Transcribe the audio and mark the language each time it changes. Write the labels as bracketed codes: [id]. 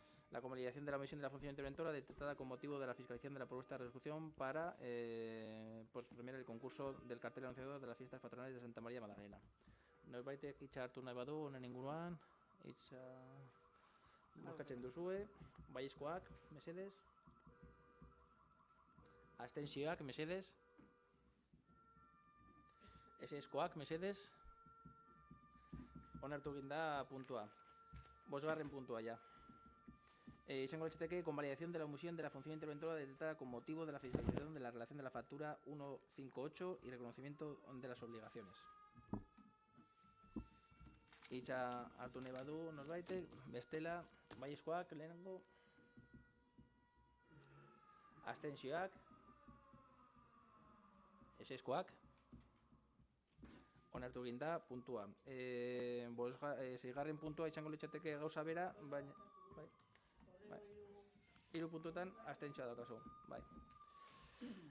[es] La convalidación de la misión de la función interventora detectada con motivo de la fiscalización de la propuesta de resolución para premiar el concurso del cartel anunciador de las fiestas patronales de Santa María Magdalena. [eu] Norbaitek hitza hartu nahi badu honen inguruan, hitza boskatzen duzue. Baiezkoak, mesedez. Abstentzioak, mesedez. Eseskoak, mesedez. Onartu egin da puntua. Bosgarren puntua ya. Izango litzateke [es] convalidación de la omisión de la función interventora detectada con motivo de la fiscalización de la relación de la factura 158 y reconocimiento de las obligaciones. [eu] Hitza hartu nahi badu norbaitek, bestela, baiezkoak, lehenengo. Abstentzioak. Eseskoak. Onartu egin da puntua. Seigarren puntua izango litzateke gauza bera, baina... Hiru puntuetan abstentzioa daukazu. Bai.